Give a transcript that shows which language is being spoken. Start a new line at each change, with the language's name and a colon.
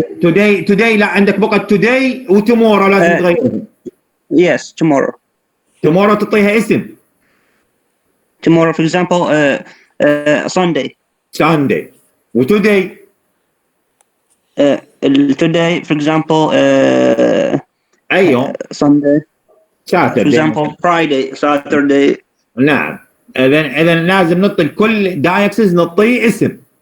Arabic: Today لا عندك بقى today و tomorrow لازم تغيرهم.
English: Yes, tomorrow.
Arabic: tomorrow تعطيها اسم.
English: Tomorrow, for example, Sunday. Sunday. و today. Today, for example,
Arabic: أي يوم؟
English: Sunday. Saturday. For example, Friday, Saturday.
Arabic: نعم. إذا لازم نعطي كل دايكسز نعطيه اسم.